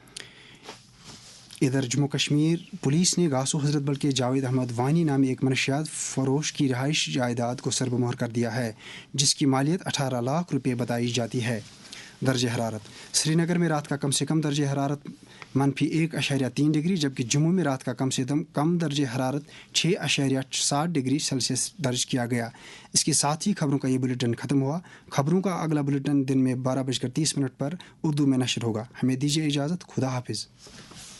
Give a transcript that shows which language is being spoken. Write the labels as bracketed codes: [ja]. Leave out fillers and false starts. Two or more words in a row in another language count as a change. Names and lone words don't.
[ur] ادھر جموں کشمیر پولیس نے گاسو حضرت بل کے جاوید احمد وانی نامی ایک منشیات فروش کی رہائش جائیداد کو سرب مہر کر دیا ہے، جس کی مالیت 18 لاکھ روپے بتائی جاتی ہے۔ درجہ حرارت سری نگر میں رات کا کم سے کم درجہ حرارت -1.3 ڈگری، جبکہ جموں میں رات کا کم سے کم درجہ حرارت 6.7 ڈگری سیلسیس درج کیا گیا۔ اس کے ساتھ ہی خبروں کا یہ بلیٹن ختم ہوا۔ خبروں کا اگلا بلیٹن دن میں 12:30 پر اردو میں نشر ہوگا۔ ہمیں دیجیے اجازت، خدا حافظ۔